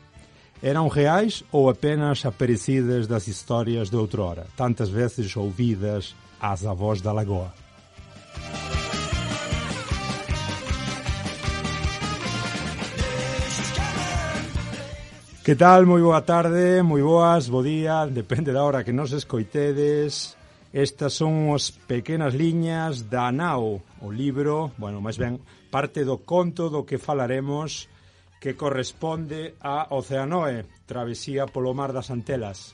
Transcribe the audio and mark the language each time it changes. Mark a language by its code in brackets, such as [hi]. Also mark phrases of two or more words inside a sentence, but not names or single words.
[pt] Eram reais ou apenas aparecidas das histórias de outrora, tantas vezes ouvidas às avós da lagoa? [gl] Que tal? Moi boa tarde, moi boas, bo día, depende da hora que nos escoitedes. Estas son as pequenas liñas da nao, o libro, bueno, máis ben, parte do conto do que falaremos, que corresponde a Oceanoe, travesía polo Mar das Antelas.